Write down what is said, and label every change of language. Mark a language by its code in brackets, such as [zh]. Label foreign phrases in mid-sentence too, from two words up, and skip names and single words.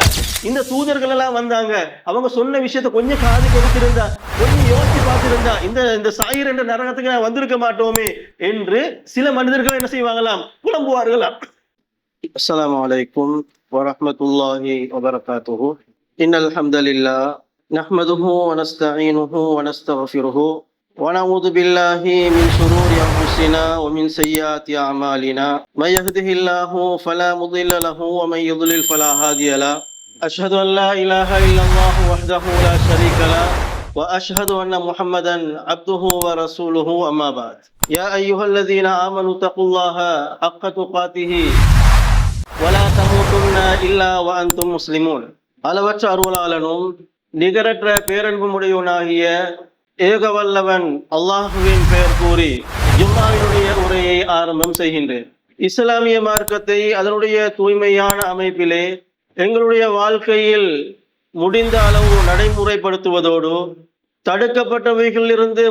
[ta] இந்த தூதர்கள் எல்லாம் வந்தாங்க, அவங்க சொன்ன விஷயத்த கொஞ்சம் காது கொடுத்திருந்தா, கொஞ்சம் யோசிச்சு பார்த்திருந்தா இந்த சாயிர் என்ற நரகத்துக்கு நான் வந்திருக்க மாட்டோமே என்று சில மனிதர்கள் என்ன செய்வாங்களாம், புலம்புவார்களாம். [ar] السلام عليكم ورحمة الله وبركاته. إن الحمد لله نحمده ونستعينه ونستغفره ونعوذ بالله من شرور أنفسنا ومن سيئات أعمالنا من يهده الله فلا مضل له ومن يضلل فلا هادي له أشهد أن لا إله إلا الله وحده لا شريك له وأشهد أن محمدا عبده ورسوله أما بعد يا أيها الذين آمنوا اتقوا الله حق تقاته ولا تموتن إلا وأنتم مسلمون. [ta] அளவற்ற அருளாளனும் நிகரற்ற பேரன்பும் உடையவனாகிய ஏகவல்லவன் அல்லாஹுவின் பெயர் கூறி ஜும்மாவினுடைய உரையை ஆரம்பம் செய்கின்றேன். இஸ்லாமிய மார்க்கத்தை அதனுடைய தூய்மையான அமைப்பிலே எங்களுடைய வாழ்க்கையில் முடிந்த அளவு நடைமுறைப்படுத்துவதோடு தடுக்கப்பட்டவைகளிலிருந்து